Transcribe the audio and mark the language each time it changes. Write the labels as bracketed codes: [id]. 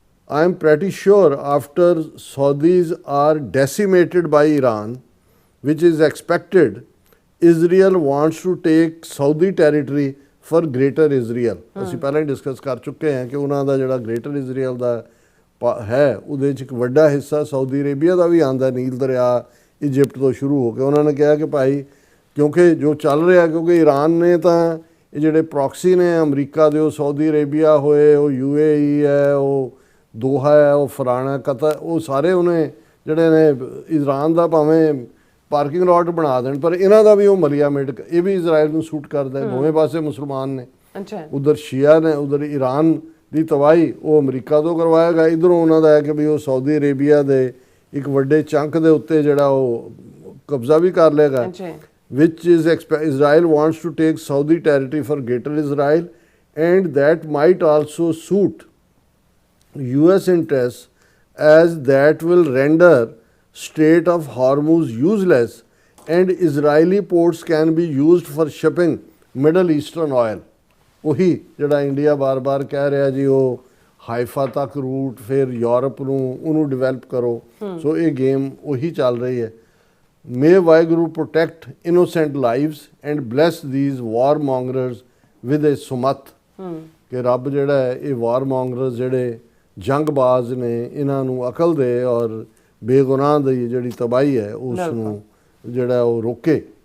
[en] I am pretty sure after Saudis are decimated by Iran, which is expected, Israel wants to take Saudi territory for Greater Israel. [pa] ਅਸੀਂ ਪਹਿਲਾਂ ਹੀ discuss ਕਰ ਚੁੱਕੇ ਹਾਂ ਕਿ ਉਹਨਾਂ ਦਾ ਜਿਹੜਾ ਗ੍ਰੇਟਰ ਇਜ਼ਰਾਈਲ ਦਾ ਹੈ ਉਹਦੇ 'ਚ ਇੱਕ ਵੱਡਾ ਹਿੱਸਾ ਸਾਊਦੀ ਅਰੇਬੀਆ ਦਾ ਵੀ ਆਉਂਦਾ, ਨੀਲ ਦਰਿਆ ਇਜਿਪਟ ਤੋਂ ਸ਼ੁਰੂ ਹੋ ਕੇ। ਉਹਨਾਂ ਨੇ ਕਿਹਾ ਕਿ ਭਾਈ ਕਿਉਂਕਿ ਜੋ ਚੱਲ ਰਿਹਾ, ਕਿਉਂਕਿ ਈਰਾਨ ਨੇ ਤਾਂ ਇਹ ਜਿਹੜੇ ਪ੍ਰੋਕਸੀ ਨੇ ਅਮਰੀਕਾ ਦੇ, ਉਹ ਸਾਊਦੀ ਅਰੇਬੀਆ ਹੋਏ, ਉਹ UAE ਹੈ, ਉਹ ਦੋਹਾ ਹੈ, ਉਹ ਫਲਾਣਾ ਕਤਰ, ਉਹ ਸਾਰੇ ਉਹਨੇ ਜਿਹੜੇ ਨੇ ਈਰਾਨ ਦਾ ਭਾਵੇਂ ਪਾਰਕਿੰਗ ਲੋਟ ਬਣਾ ਦੇਣ, ਪਰ ਇਹਨਾਂ ਦਾ ਵੀ ਉਹ ਮਲੀਆ ਮੇਟ, ਇਹ ਵੀ ਇਜ਼ਰਾਈਲ ਨੂੰ ਸੂਟ ਕਰਦਾ ਹੈ। ਦੋਵੇਂ ਪਾਸੇ ਮੁਸਲਮਾਨ ਨੇ, ਉਧਰ ਸ਼ੀਆ ਨੇ, ਉਧਰ ਈਰਾਨ ਦੀ ਤਬਾਹੀ ਉਹ ਅਮਰੀਕਾ ਤੋਂ ਕਰਵਾਏਗਾ, ਇਧਰੋਂ ਉਹਨਾਂ ਦਾ ਹੈ ਕਿ ਵੀ ਉਹ ਸਾਊਦੀ ਅਰੇਬੀਆ ਦੇ ਇੱਕ ਵੱਡੇ ਚੰਕ ਦੇ ਉੱਤੇ ਜਿਹੜਾ ਉਹ ਕਬਜ਼ਾ ਵੀ ਕਰ ਲੇਗਾ। [en] which is Israel wants to take Saudi territory for Greater Israel, and that might also suit US interests, as that will render Strait of Hormuz useless and Israeli ports can be used for shipping Middle Eastern oil. [pa] ਉਹੀ ਜਿਹੜਾ India ਬਾਰ-ਬਾਰ ਕਹਿ ਰਿਹਾ ਜੀ ਉਹ ਹਾਈਫਾ ਤੱਕ route, ਫਿਰ Europe ਨੂੰ ਉਹਨੂੰ ਡਿਵੈਲਪ ਕਰੋ। ਸੋ ਇਹ ਗੇਮ ਉਹੀ ਚੱਲ ਰਹੀ ਹੈ। [en] May Vaheguru protect innocent lives and bless these warmongers with a sumat, [pa] ਕਿ ਰੱਬ ਜਿਹੜਾ ਹੈ ਇਹ ਵਾਰਮੋਂਗਰਸ ਜਿਹੜੇ ਜੰਗਬਾਜ਼ ਨੇ ਇਹਨਾਂ ਨੂੰ ਅਕਲ ਦੇ ਔਰ ਬੇਗੁਨਾਹ ਦੀ ਜਿਹੜੀ ਤਬਾਹੀ ਹੈ ਉਸ ਨੂੰ ਜਿਹੜਾ ਉਹ ਰੋਕੇ।